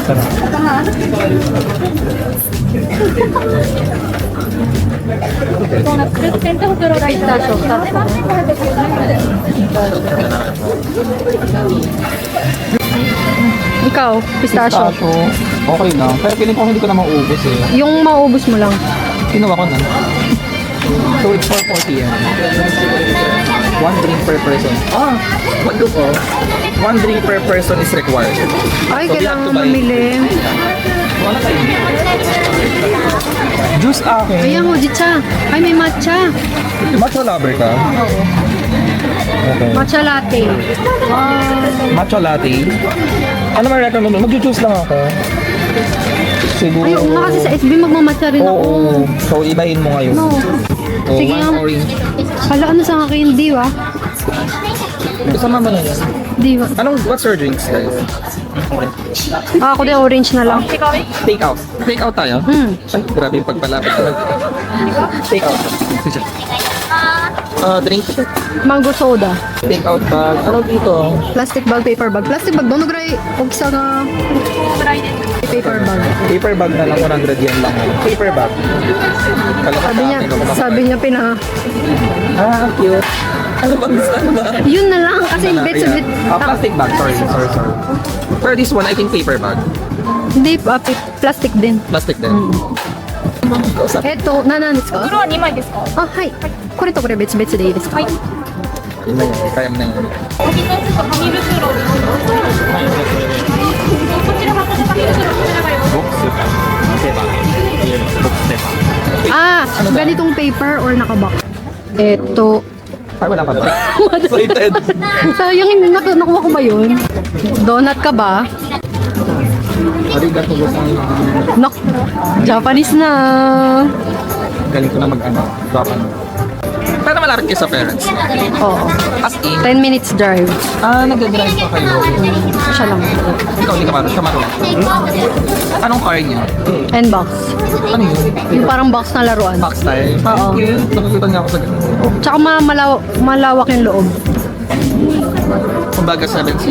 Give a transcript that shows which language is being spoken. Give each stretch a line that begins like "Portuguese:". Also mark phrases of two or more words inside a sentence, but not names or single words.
Filipino: Pistachio. Ikaw, pistachio. Okay lang. Pero feeling ko hindi ko na maubos eh. Yung maubos mo lang. Kinuha ko na.
English: So it's 440 yan. One drink per person. What do ko? One drink per person is required.
Filipino: Ay,
English: So we have
Filipino: kailangan
English: to buy-
Filipino: mamili. Wala tayo. Juice akin. Ayan, hojicha. Ay, may matcha. Matcha lover ka? Okay. Matcha latte. Matcha latte. Ano may recommend mo? Mag-juice lang ako. Siguro. Ay, oo nga kasi sa SB magmamatcha rin ako. Oo. So, ibahin mo ngayon. No. Oh, Sige one nga. orange. Hala, ano sa akin? Diwa? Kasama mo na yan. Diwa.
English: What's your drinks, guys?
Filipino: Ako din, orange na lang.
English: Take out. Take out tayo?
Filipino: Ay, grabe yung pagpalapit.
English: Take out. Drink. Mango soda. Take out bag.
Filipino: Ano dito?
English: Plastic bag, paper bag. Plastic bag,
Filipino: doon nagray. Huwag sa na...
English: Paper bag. Paper bag
Filipino: na lang, 100 yen lang.
English: Paper bag.
Filipino: Sabi niya Cute. Ano bang gusto? Ano ba? Yun na lang, kasi
English: bits of it. Plastic bag. Sorry. For this one, I think paper bag.
Filipino: Hindi, plastic din. Plastic din. Eto, nananis ka?
Japanese: 袋は2枚ですか？あ、はい。これとこれ別々でいいですか？はい。
Filipino: Yun na yun. Kaya mo na yun.
Japanese: お一つと紙袋です。こちら箱で紙袋こちらがよろしいですか？
Filipino: Ah, ganitong paper or nakabox? Eto. Ay, wala pa ba? Excited. Sayang, nakuha ko ba yun? Donut ka ba?
Japanese: ありがとうございます.
Filipino: Nak, Japanese na. Galing ko na mag-ano. Japan. Pero malapit kayo sa parents. Oo.
English: As in, 10 minutes drive.
Filipino: nag-drive pa kayo. Siya lang. Ikaw, hindi ka marunong. Siya marunong. Anong car niya?
English: And box.
Filipino: Ano yun? Yung parang box na laruan.
English: Box style?
Filipino: Oo. Cute. Nakikita niya ako sa ganun. Tsaka malawak yung loob. Kumbaga 7-seater.